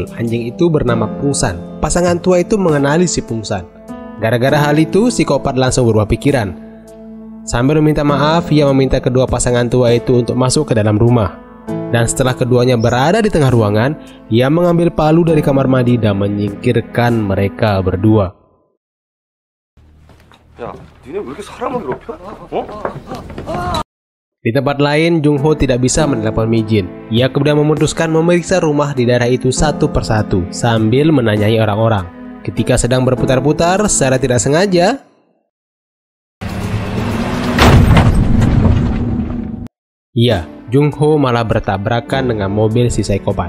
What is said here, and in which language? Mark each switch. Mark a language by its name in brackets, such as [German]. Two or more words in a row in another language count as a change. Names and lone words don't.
[Indonesian] Anjing itu bernama Pungsan. Pasangan tua itu mengenali si Pungsan. Gara-gara hal itu, psikopat langsung berubah pikiran. Sambil meminta maaf, ia meminta kedua pasangan tua itu untuk masuk ke dalam rumah. Dan setelah keduanya berada di tengah ruangan, ia mengambil palu dari kamar mandi dan menyingkirkan mereka berdua. [Korean] 야, 니네 왜 이렇게 사람을 괴롭혀? [Indonesian] Di tempat lain, Jung Ho tidak bisa menelepon Mi-jin. Ia kemudian memutuskan memeriksa rumah di daerah itu satu persatu sambil menanyai orang-orang. Ketika sedang berputar-putar, secara tidak sengaja, Jung Ho malah bertabrakan dengan mobil si psikopat.